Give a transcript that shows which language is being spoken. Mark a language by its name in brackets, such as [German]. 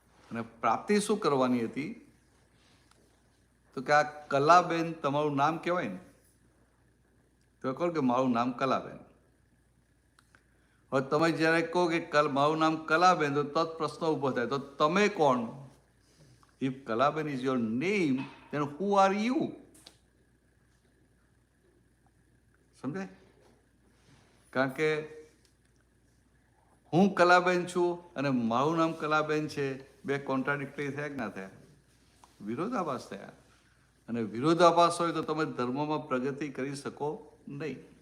[Gujarati] અને પ્રાપ્તિ શું કરવાની હતી? તો કે આ કલાબેન તમારું નામ કહેવાય ને, તો કહો કે મારું નામ કલાબેન. હવે તમે જ્યારે કહો કે મારું નામ કલાબેન તો તત પ્રશ્ન ઊભો થાય, તો તમે કોણ? [English] If Kalaben is your name, then who are you? [Gujarati] સમજાય? કારણ કે હું કલાબેન છું અને મારું નામ કલાબેન છે, બે કોન્ટ્રાડિક્ટરી થયા કે ના થયા? વિરોધાભાસ થયા. અને વિરોધાભાસ હોય તો તમે ધર્મમાં પ્રગતિ કરી શકો નહીં.